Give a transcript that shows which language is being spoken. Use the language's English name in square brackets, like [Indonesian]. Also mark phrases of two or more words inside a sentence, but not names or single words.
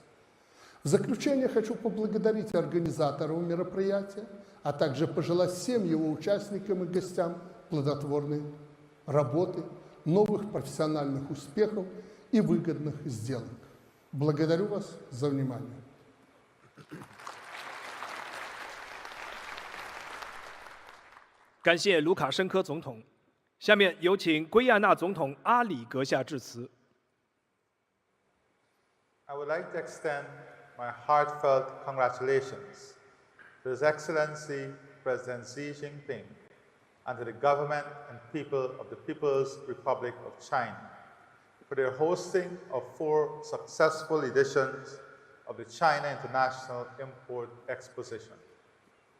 [Russian] В заключение хочу поблагодарить организаторов мероприятия, а также пожелать всем его участникам и гостям плодотворной работы, новых профессиональных успехов и выгодных сделок. Благодарю вас за внимание. [Chinese] 感谢卢卡申科总统。下面有请圭亚那总统阿里阁下致辞。 [English] I would like to extend my heartfelt congratulations to His Excellency President Xi Jinping and to the government and people of the People's Republic of China for their hosting of 4 successful editions of the China International Import Exposition.